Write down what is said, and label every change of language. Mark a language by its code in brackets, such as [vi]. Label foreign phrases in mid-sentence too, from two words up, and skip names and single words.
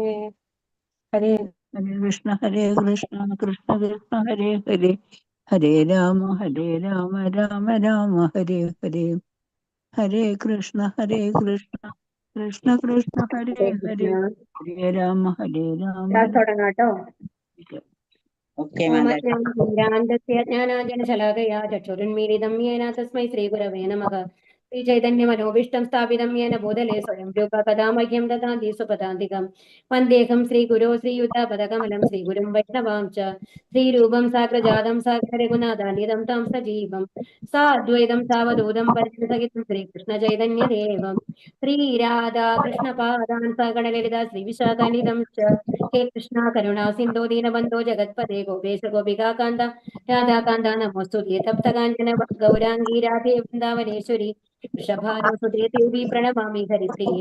[sa] ഹരേ ഹരേ കൃഷ്ണ കൃഷ്ണ കൃഷ്ണ ഹരേ ഹരേ. ഹരേ രാമ രാമ രാമ ഹരേ ഹരേ. ഹരേ കൃഷ്ണ കൃഷ്ണ കൃഷ്ണ ഹരേ ഹരേ. ഹരേ രാമ രാമ [ml] തുടങ്ങാട്ടോ. ഓക്കെ [sa] ജ്ഞാനാഞ്ജനശലാകയാ ചക്ഷുരുന്മീലിതം യേന തസ്മൈ ശ്രീഗുരവേ നമഃ. ശ്രീചൈതന്യമനോഭീഷ്ടം സ്ഥാപിതം യേന ഭൂതലേ സ്വയം രൂപ കഥാ മഹ്യം ദദാതി സ്വപദാന്തികം. വന്ദേഹം ശ്രീഗുരോ ശ്രീയുതാപദകമലം ശ്രീഗുരും വൈഷ്ണവാം ച ശ്രീരൂപം സാഗ്രജാതം സാഗരരഘുനാഥാനിതം താം സജീവം സാദ്വൈതം സാവധൂതം പരിസഹിതം ശ്രീകൃഷ്ണ ചൈതന്യദേവം ശ്രീരാധാ കൃഷ്ണപാദാൻ സഗണലളിത ശ്രീവിശാഖാനിതം ച ഹേ കൃഷ്ണ കരുണാ സിന്ധോ ദീനബന്ധോ ജഗത്പദേ ഗോപേശ ഗോപികാന്ത രാധാകാന്ത നമോസ്തുതേ തപ്തകാഞ്ചന ഗൗരാംഗീ രാധേ വൃന്ദാവനേശ്വരി വൃഷഭാനുസുതേ ദേവി പ്രണമാമി ഹരിപ്രിയേ.